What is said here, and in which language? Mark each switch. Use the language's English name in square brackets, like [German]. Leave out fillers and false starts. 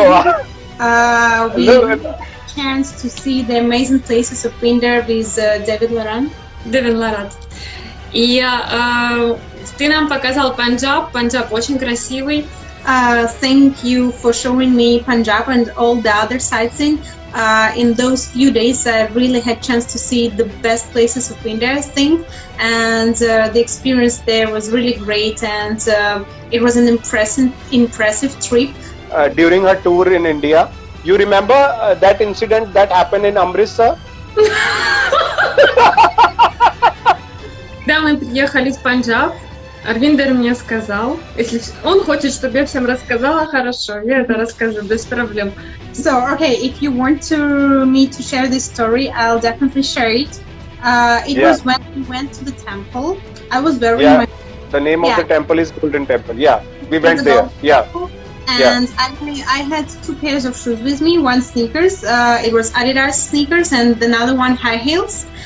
[English] We had a chance to see the amazing places of India with David Loran. [Russian] Девин Ларат. И ты нам показал Панджаб. Панджаб очень красивый. [English] Thank you for showing me Punjab and all the other sightseeing. In those few days, I really had chance to see the best places of India, I think, and the experience there was really great, and it was an impressive trip. During her tour in India, you remember that incident that happened in Amritsar? [Russian] Когда мы приехали в Панджаб, Арвиндер мне сказал, если он хочет, чтобы я всем рассказала, хорошо, я это расскажу без проблем. [English] So, okay, if you want me to share this story, I'll definitely share it. It was when we went to the temple. I was wearing my... The name of the temple is Golden Temple. Yeah, we went there. Yeah. And I had 2 pairs of shoes with me, one sneakers, it was Adidas sneakers, and another one high heels.